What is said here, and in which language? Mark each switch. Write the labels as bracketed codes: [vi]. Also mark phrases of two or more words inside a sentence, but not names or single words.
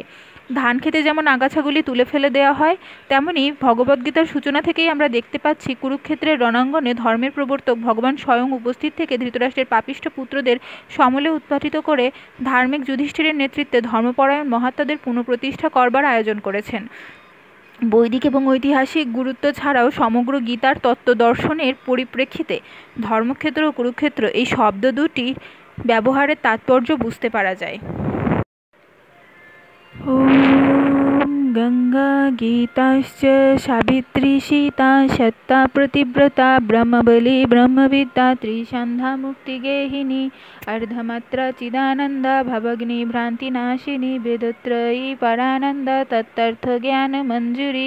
[bn] ধান খেতে যেমন আগাছাগুলি তুলে ফেলে দেওয়া হয়, তেমনি ভগবদ্গীতার সূচনা থেকেই আমরা দেখতে পাচ্ছি কুরুক্ষেত্রের রণাঙ্গনে ধর্মের প্রবর্তক ভগবান স্বয়ং উপস্থিত থেকে ধৃতরাষ্ট্রের পাপিষ্ঠ পুত্রদের সমলে উৎপাটিত করে ধার্মিক যুধিষ্ঠিরের নেতৃত্বে ধর্মপরায়ণ মহাত্মাদের পুনঃপ্রতিষ্ঠা করবার আয়োজন করেছেন। বৈদিক এবং ঐতিহাসিক গুরুত্ব ছাড়াও সমগ্র গীতার তত্ত্বদর্শনের পরিপ্রেক্ষিতে ধর্মক্ষেত্র ও কুরুক্ষেত্র এই শব্দ দুটির ব্যবহারের তাৎপর্য বুঝতে পারা যায়। [sa] ओम गंगा गीताश्च सावित्री सीता सत्ता प्रतिव्रता ब्रह्मबली ब्रह्मविद्या त्रिसंध्या मुक्तिगेहिनी अर्धमात्रा चिदानंदा भवग्नि भ्रांतिनाशिनी वेदत्रयी परानंदा तत्तर्थ ज्ञान मंजूरी।